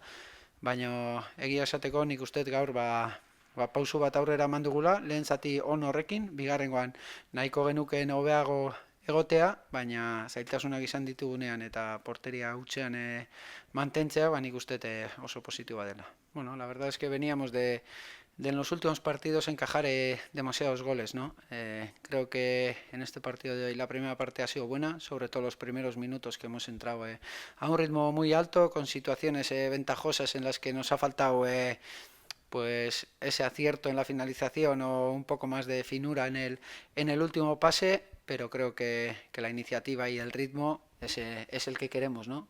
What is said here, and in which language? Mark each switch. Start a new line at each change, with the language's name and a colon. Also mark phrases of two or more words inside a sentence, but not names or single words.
Basque: Baina egia esateko nik uste gaur pausu bat aurrera eman dugula, lehen zati on horrekin, bigarrengoan nahiko genukeen hobeago egotea, baina zailtasunak izan ditugunean eta porteria hutsean mantentzea, nik uste oso positiboa dela.
Spanish: Bueno, la verdad es que veníamos de en los últimos partidos encajar demasiados goles, ¿no? Creo que en este partido de hoy la primera parte ha sido buena, sobre todo los primeros minutos que hemos entrado a un ritmo muy alto, con situaciones ventajosas en las que nos ha faltado pues ese acierto en la finalización o un poco más de finura en el último pase, pero creo que la iniciativa y el ritmo es el que queremos, ¿no?